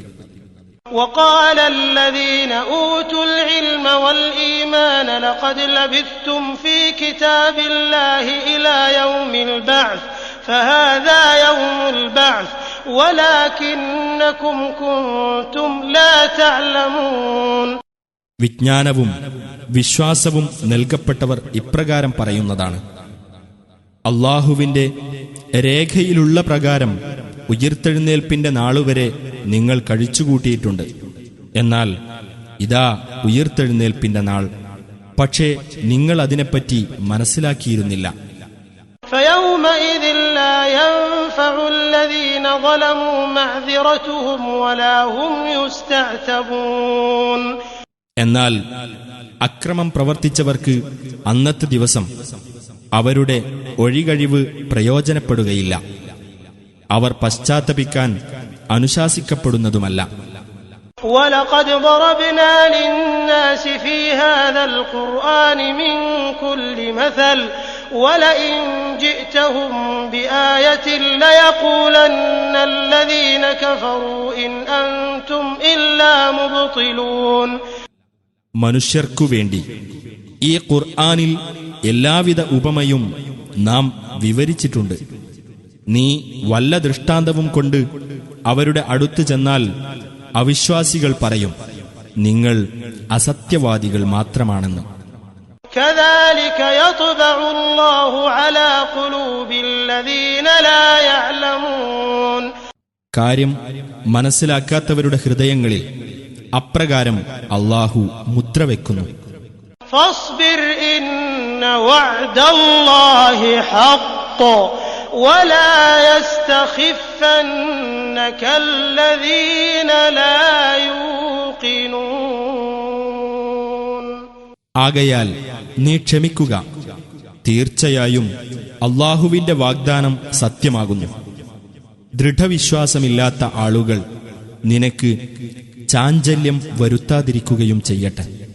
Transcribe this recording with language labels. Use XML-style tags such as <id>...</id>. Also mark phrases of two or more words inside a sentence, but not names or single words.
<ar>وقال الذين أوتوا العلم والإيمان لقد لبثتم في كتاب الله إلى يوم البعث فهذا يوم البعث ولكنكم كنتم لا تعلمون.</ar> <ml>വിജ്ഞാനവും വിശ്വാസവും നൽകപ്പെട്ടവർ ഇപ്രകാരം പറയുന്നതാണ്, അല്ലാഹുവിന്റെ രേഖയിലുള്ള പ്രകാരം ഉയിർത്തെഴുന്നേൽപ്പിന്റെ നാളുവരെ നിങ്ങൾ കഴിച്ചുകൂട്ടിയിട്ടുണ്ട്. എന്നാൽ ഇതാ ഉയിർത്തെഴുന്നേൽപ്പിന്റെ നാൾ, പക്ഷേ നിങ്ങൾ അതിനെപ്പറ്റി മനസ്സിലാക്കിയിരുന്നില്ല.</ml> <ar>فيومئذ لا ينفع الذين ظلموا معذرتهم ولا هم يستعتبون.</ar> <ml>എന്നാൽ അക്രമം പ്രവർത്തിച്ചവർക്ക് അന്നത്തെ ദിവസം അവരുടെ ഒഴികഴിവ് പ്രയോജനപ്പെടുകയില്ല. അവർ പശ്ചാത്തപിക്കാൻ അനുശാസിക്കപ്പെടുന്നതുമല്ല.</ml> <ar>وَلَقَدْ ضَرَبْنَا لِلنَّاسِ فِي هَذَا الْقُرْآنِ مِنْ كُلِّ مَثَلٍ وَلَئِنْ جِئْتَهُمْ بِآيَةٍ لَيَقُولَنَّ الَّذِينَ كَفَرُوا إِنْ أَنْتُمْ إِلَّا مُبْطِلُونَ.</ar> <ml>മനുഷ്യർക്കു വേണ്ടി ഈ ഖുർആനിൽ എല്ലാവിധ ഉപമയും നാം വിവരിച്ചിട്ടുണ്ട്. നീ വല്ല ദൃഷ്ടാന്തവും കൊണ്ട് അവരുടെ അടുത്ത് ചെന്നാൽ അവിശ്വാസികൾ പറയും, നിങ്ങൾ അസത്യവാദികൾ മാത്രമാണെന്ന്.</ml> <ar>كَذَلِكَ يَطْبَعُ اللَّهُ عَلَى قُلُوبِ الَّذِينَ لَا يَعْلَمُونَ.</ar> <ml>കാര്യം മനസ്സിലാക്കാത്തവരുടെ ഹൃദയങ്ങളിൽ അപ്രകാരം അല്ലാഹു മുദ്രവെക്കുന്നു.</ml> <ar>فَاصْبِرْ إِنَّ وَعْدَ اللَّهِ حَقٌّ وَلَا يَسْتَخِفَّنَّكَ الَّذِينَ لَا يُوقِنُونَ.</ar> <ml>ആകയാൽ നീ ക്ഷമിക്കുക. തീർച്ചയായും അല്ലാഹുവിന്റെ വാഗ്ദാനം സത്യമാകുന്നു. ദൃഢവിശ്വാസമില്ലാത്ത ആളുകൾ നിനക്ക് ചാഞ്ചല്യം വരുത്താതിരിക്കുകയും ചെയ്യട്ടെ.</ml>